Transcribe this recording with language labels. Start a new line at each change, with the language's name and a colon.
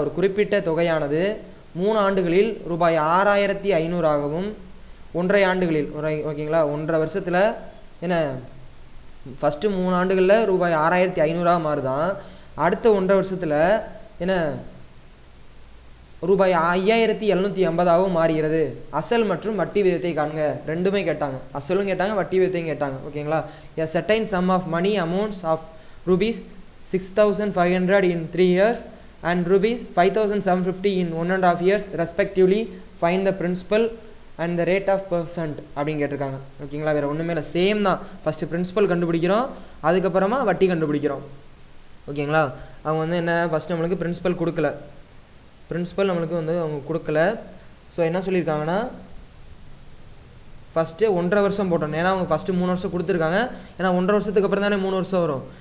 Tamil: ஒரு குறிப்பிட்ட தொகையானது 3 ஆண்டுகளில் ரூபாய் 6500 1.5 ஆண்டுகளில் ஓகேங்களா 1.5 வருஷத்தில் என்ன ஃபஸ்ட்டு 3 ஆண்டுகளில் ரூபாய் 6500 மாறுதான். அடுத்த 1.5 வருஷத்தில் என்ன ரூபாய் 5750 மாறுகிறது. அசல் மற்றும் வட்டி விகிதத்தை காண்க. ரெண்டுமே கேட்டாங்க. அசலும் கேட்டாங்க, வட்டி விகிதத்தையும் கேட்டாங்க. ஓகேங்களா?
English: A certain sum of money amounts of rupees 6500 in 3 years and rupees 5750 in 1.5 years respectively. Find the principal and the rate of percent
Tamil: அப்படின்னு கேட்டிருக்காங்க. ஓகேங்களா? வேறு ஒன்றுமே இல்லை. சேம் தான். ஃபஸ்ட்டு பிரின்சிபல் கண்டுபிடிக்கிறோம், அதுக்கப்புறமா வட்டி கண்டுபிடிக்கிறோம். ஓகேங்களா? அவங்க வந்து என்ன ஃபஸ்ட்டு நம்மளுக்கு பிரின்சிபல் கொடுக்கல. பிரின்சிபல் நம்மளுக்கு வந்து அவங்க கொடுக்கல. ஸோ என்ன சொல்லியிருக்காங்கன்னா ஃபஸ்ட்டு 1.5 வருஷம் போட்டோம். ஏன்னா அவங்க ஃபஸ்ட்டு 3 வருஷம் கொடுத்துருக்காங்க. ஏன்னா 1.5 வருஷத்துக்கு அப்புறம் தானே 3 வருஷம் வரும்.